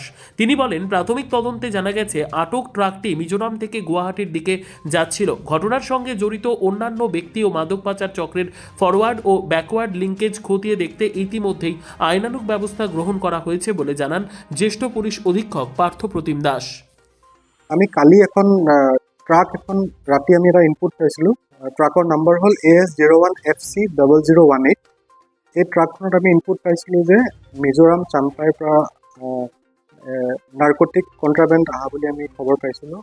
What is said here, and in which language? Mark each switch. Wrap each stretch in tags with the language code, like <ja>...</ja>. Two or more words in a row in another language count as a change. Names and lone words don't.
<bn>তিনি বলেন, প্রাথমিক তদন্তে জানা গেছে আটক ট্রাকটি মিজোরাম থেকে গুয়াহাটির দিকে যাচ্ছিল। ঘটনার সঙ্গে জড়িত অন্যান্য ব্যক্তি ও মাদক পাচার চক্রের ফরওয়ার্ড ও</bn> <en>backward linkage</en> <bn>খতিয়ে দেখতে ইতিমধ্যেই আইনানুগ ব্যবস্থা গ্রহণ করা হয়েছে বলে জানান জ্যেষ্ঠ পুলিশ অধীক্ষক পার্থপ্রতিম দাস।</bn> <as>আমি কালি এখন ট্রাক এখন ৰাতি আমি এটা ইনপুট পাইছিলোঁ। ট্ৰাকৰ নাম্বাৰ হ'ল AS01FC0018। এই ট্ৰাকখনত আমি ইনপুট পাইছিলোঁ যে মিজোৰাম চাম্পাইৰ পৰা</as> <en>narcotic contraband</en> <as>অহা বুলি আমি খবৰ পাইছিলোঁ।</as>